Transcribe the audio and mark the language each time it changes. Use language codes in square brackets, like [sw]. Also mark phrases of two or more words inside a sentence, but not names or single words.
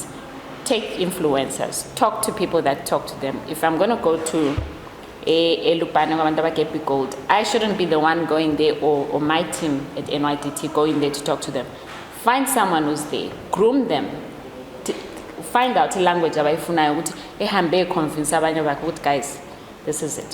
[en] Take influencers, talk to people that talk to them. If I'm going to go to Gold, I shouldn't be the one going there or my team at NYDT going there to talk to them. Find someone who's there, groom them, find out the language [zu] abayifunayo ukuthi ehambe [en] convince [zu] abanye bakhe ukuthi [en] guys, this is it.